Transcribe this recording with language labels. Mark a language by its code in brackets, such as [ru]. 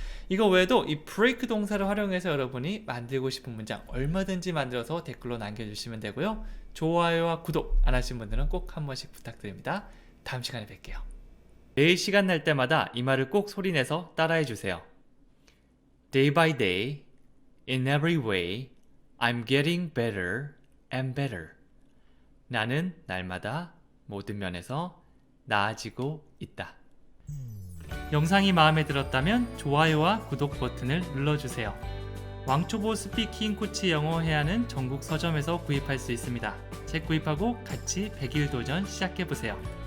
[ko] 이거 외에도 이 break 동사를 활용해서 여러분이 만들고 싶은 문장 얼마든지 만들어서 댓글로 남겨주시면 되고요. 좋아요와 구독 안 하신 분들은 꼭 한 번씩 부탁드립니다. 다음 시간에 뵐게요. 내일 시간 날 때마다 이 말을 꼭 소리내서 따라해 주세요. [en] Day by day, in every way, I'm getting better and better. [ko] 나는 날마다 모든 면에서 나아지고 있다. 영상이 마음에 들었다면 좋아요와 구독 버튼을 눌러주세요. 왕초보 스피킹 코치 영어 해야하는 전국 서점에서 구입할 수 있습니다. 책 구입하고 같이 100일 도전 시작해보세요.